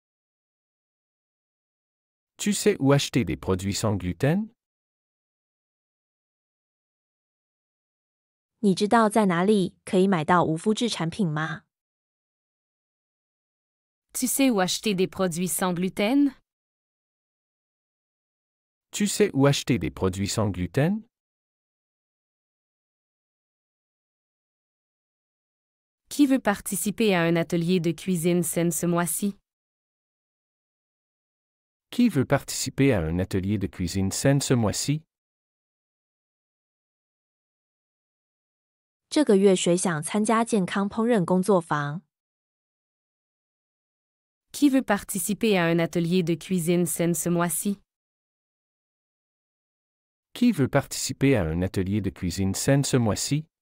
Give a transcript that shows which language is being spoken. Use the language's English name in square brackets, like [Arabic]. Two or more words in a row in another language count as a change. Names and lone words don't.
[French] Tu sais où acheter des produits sans gluten? [Chinese] 你知道在哪里可以买到无麸质产品吗？ [French] Tu sais où acheter des produits sans gluten? Tu sais où acheter des produits sans gluten? Qui veut participer à un atelier de cuisine saine ce mois-ci? Qui veut participer à un atelier de cuisine saine ce mois-ci? [Chinese] 这个月谁想参加健康烹饪工作坊？ [French] Qui veut participer à un atelier de cuisine saine ce mois-ci? Qui veut participer à un atelier de cuisine saine ce mois-ci?